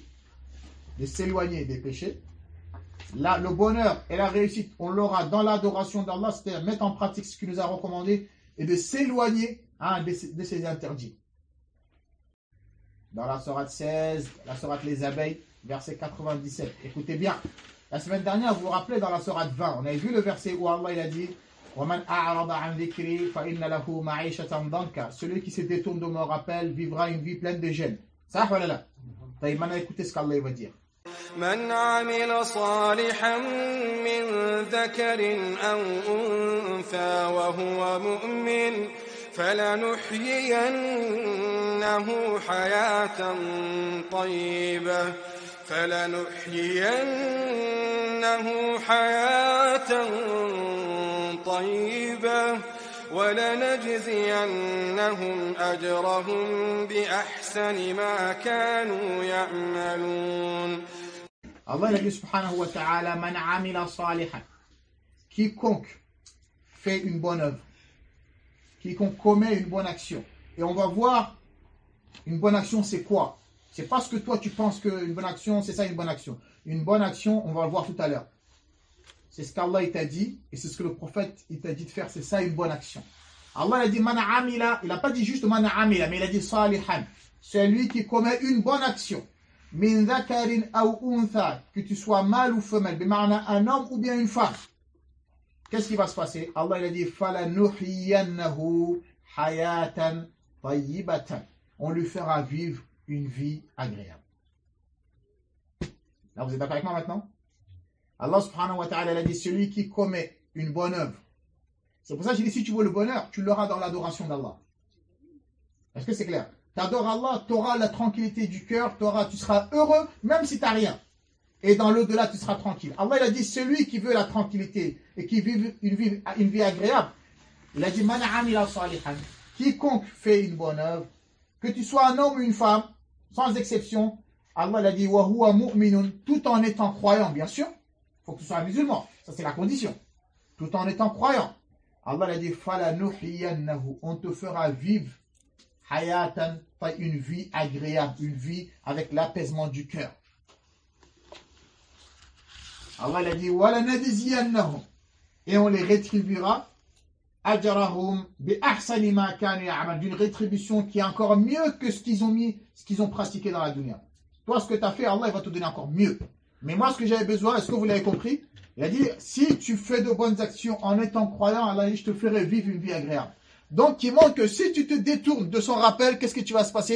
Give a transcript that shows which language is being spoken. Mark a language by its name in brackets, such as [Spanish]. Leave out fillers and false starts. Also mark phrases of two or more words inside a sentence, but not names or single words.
[French] De s'éloigner des péchés. Là, le bonheur et la réussite, on l'aura dans l'adoration d'Allah, c'est-à-dire mettre en pratique ce qu'il nous a recommandé et de s'éloigner, hein, de ces interdits. Dans la sourate 16, la sourate Les Abeilles, verset 97. Écoutez bien. La semaine dernière, vous vous rappelez, dans la sourate 20, on avait vu le verset où Allah il a dit [Arabic] وَمَنْ أَعْرَضَ عَنْ ذِكْرِي فَإِنَّ لَهُ مَعِيشَةً ضَنْكَ. [French] Celui qui se détourne de mon rappel vivra une vie pleine de gêne. Ça va là. Maintenant, écoutez ce qu'Allah va dire. [Arabic] من عمل صالحا من ذكر أو أنثى وهو مؤمن فلنحيينه حياة طيبة ولنجزينهم أجرهم بأحسن ما كانوا يعملون. [French] Allah a dit [Arabic] سبحانه وتعالى, من عمل صالحا. [French] Quiconque fait une bonne œuvre, quiconque commet une bonne action. Et on va voir, une bonne action c'est quoi? C'est pas ce que toi tu penses qu'une bonne action, c'est ça une bonne action. Une bonne action, on va le voir tout à l'heure. C'est ce qu'Allah t'a dit, et c'est ce que le prophète il t'a dit de faire, c'est ça une bonne action. Allah a dit [Arabic] من عمل, [French] il n'a pas dit juste [Arabic] من عمل, [French] mais il a dit salihan. Celui qui commet une bonne action. [Arabic] من ذكر [French] ou untha, que tu sois mâle ou femelle, bima'na un homme ou bien une femme. Qu'est-ce qui va se passer? Allah il a dit [Arabic] فلنحيينه حياة طيبة. [French] On lui fera vivre une vie agréable. Là, vous êtes d'accord avec moi maintenant? Allah [Arabic] سبحانه وتعالى [French] a dit celui qui commet une bonne œuvre. C'est pour ça que j'ai dit si tu veux le bonheur, tu l'auras dans l'adoration d'Allah. Est-ce que c'est clair? Tu adores Allah, tu auras la tranquillité du cœur, tu seras heureux même si tu n'as rien. Et dans l'au-delà, tu seras tranquille. Allah il a dit celui qui veut la tranquillité et qui vive une vie agréable. Il a dit [Arabic] من عمل صالحا. [French] Quiconque fait une bonne œuvre, que tu sois un homme ou une femme, sans exception, Allah il a dit [Arabic] وهو مؤمن, [French] tout en étant croyant, bien sûr. Il faut que tu sois un musulman, ça c'est la condition. Tout en étant croyant. Allah il a dit falanuhyiyannahu, on te fera vivre hayatan, une vie agréable, une vie avec l'apaisement du cœur. Allah il a dit [Arabic] ولنجزينهم, [French] et on les rétribuera [Arabic] أجرهم بأحسن ما كانوا يعمل, [French] d'une rétribution qui est encore mieux que ce qu'ils ont pratiqué dans la dunya. Toi ce que tu as fait, Allah il va te donner encore mieux. Mais moi ce que j'avais besoin, est-ce que vous l'avez compris? Il a dit si tu fais de bonnes actions en étant croyant, Allah je te ferai vivre une vie agréable. Donc, il montre que si tu te détournes de son rappel, qu'est-ce que tu vas se passer?